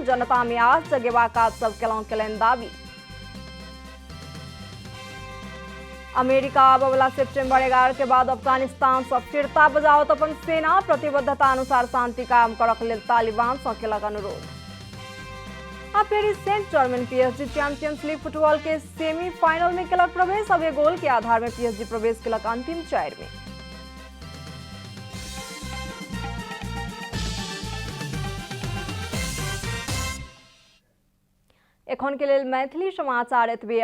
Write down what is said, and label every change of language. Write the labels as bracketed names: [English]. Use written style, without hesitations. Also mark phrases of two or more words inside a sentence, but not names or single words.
[Maithili] जनता में आस जगेबाक सब केलैन दावी। अमेरिका आबय वाला सेप्टेम्बर 11 के बाद अफगानिस्तान से फिरता बजावत अपन सेना। प्रतिबद्धता अनुसार शांति कायम करक लेल तालिबान से केलक अनुरोध। आ पेरिस सेंट जर्मन PSG चैंपियंस लीग फुटबॉल के सेमीफाइनल में केलक प्रवेश। अबे गोल के आधार में PSG प्रवेश केलक अंतिम 4 में। एखन के लेल मैथिली समाचार एतबे।